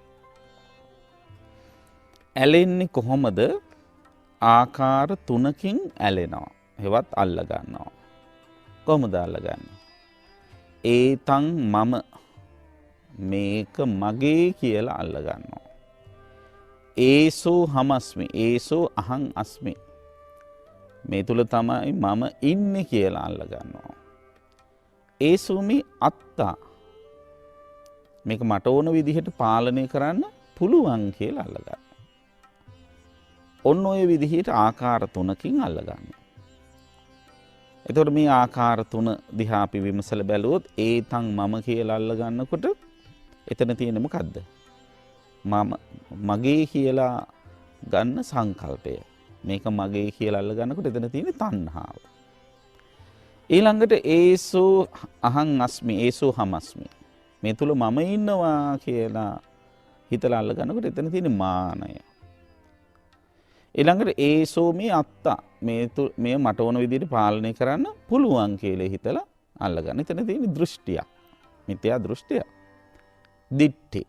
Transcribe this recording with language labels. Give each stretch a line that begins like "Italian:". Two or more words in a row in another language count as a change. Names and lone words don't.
Sinhala: ඇලෙන්නේ කොහොමද? ආකාර තුනකින් ඇලෙනවා. හෙවත් අල්ල ගන්නවා. කොහොමද අල්ලගන්නේ?
Pali: ඒතං මම,
Sinhala: මේක මගේ කියලා අල්ල ගන්නවා.
Pali: ඒසෝ හමස්මි, ඒසෝ අහං අස්මි,
Sinhala: මේ තුල තමයි මම ඉන්නේ කියලා අල්ල ගන්නවා.
Pali: ඒසුමි අත්තා,
Sinhala: මේක මට ඕන විදිහට පාලනය කරන්න පුළුවන් කියලා අල්ල ගන්නවා. ඔන්න ඔය විදිහට ආකාර තුනකින් අල්ල ගන්නවා. එතකොට මේ ආකාර තුන දිහා අපි විමසලා බැලුවොත්
Pali: ඒතං මම
Sinhala: කියලා අල්ල ගන්නකොට එතන තියෙන්නේ මොකද්ද? මගේ කියලා ගන්න සංකල්පය. මේක මගේ කියලා අල්ල ගන්නකොට එතන තියෙන්නේ තණ්හාව.
Pali: ඊළඟට ඒසෝ අහං අස්මි, ඒසෝ හමස්මි,
Sinhala: මේ තුල මම ඉන්නවා කියලා හිතලා අල්ල ගන්නකොට එතන තියෙන්නේ මානය. ඊළඟට
Pali: ඒසෝ මේ අත්තා,
Sinhala: මේ මට ඕන විදිහට පාලනය කරන්න පුළුවන් කියලා හිතලා අල්ලගන්න. එතන තියෙන දෘෂ්ටියක්, මිත්‍යා දෘෂ්ටිය, දිට්ඨි.